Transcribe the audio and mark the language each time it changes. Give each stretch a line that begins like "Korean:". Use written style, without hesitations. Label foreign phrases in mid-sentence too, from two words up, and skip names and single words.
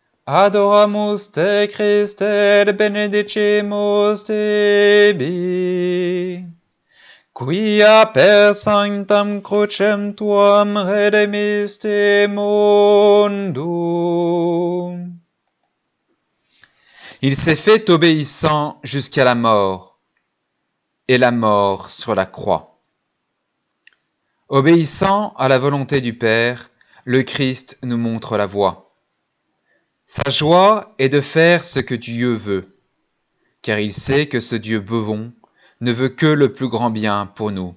Latin: Adoramus te Christe et benedicimus tebi, quia per sanctam crucem tuam redemiste mundum.
French: Il s'est fait obéissant jusqu'à la mort, et la mort sur la croix. Obéissant à la volonté du Père, le Christ nous montre la voie. Sa joie est de faire ce que Dieu veut, car il sait que ce Dieu bon ne veut que le plus grand bien pour nous.